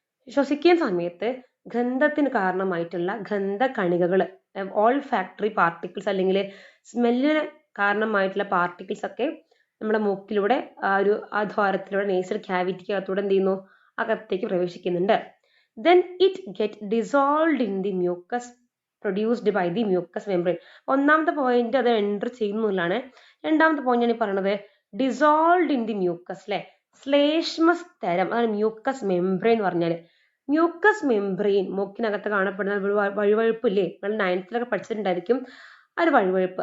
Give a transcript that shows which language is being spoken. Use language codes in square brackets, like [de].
[ml] ശ്വസിക്കുന്ന സമയത്ത് ഗന്ധത്തിന് കാരണമായിട്ടുള്ള ഗന്ധ കണികകൾ, ഓൾ ഫാക്ടറി പാർട്ടിക്കിൾസ് അല്ലെങ്കിൽ സ്മെല്ലിന് കാരണമായിട്ടുള്ള പാർട്ടിക്കിൾസ് ഒക്കെ നമ്മുടെ മൂക്കിലൂടെ ആ ദ്വാരത്തിലൂടെ നേസൽ ക്യാവിറ്റിക്കകത്തൂടെ എന്ത് ചെയ്യുന്നു, അകത്തേക്ക് പ്രവേശിക്കുന്നുണ്ട്. [en] Then it get dissolved in the mucus produced by the mucous membrane. [ml] ഒന്നാമത്തെ പോയിന്റ് അത് എൻ്റർ ചെയ്യുന്നതാണ്. രണ്ടാമത്തെ പോയിന്റ് ആണ് ഈ പറയുന്നത് [en] dissolved in the mucus [ml] അല്ലെ, ശ്ലേഷ്മസ്തരം, അതാണ് മ്യൂക്കസ് മെംബ്രെയിൻ എന്ന് പറഞ്ഞാൽ. മ്യൂക്കസ് മെംബ്രെയിൻ മൂക്കിനകത്ത് കാണപ്പെടുന്ന വഴുവഴുപ്പ് ഇല്ലേ, നമ്മൾ 9th പഠിച്ചിട്ടുണ്ടായിരിക്കും ആ ഒരു വഴുവഴുപ്പ്.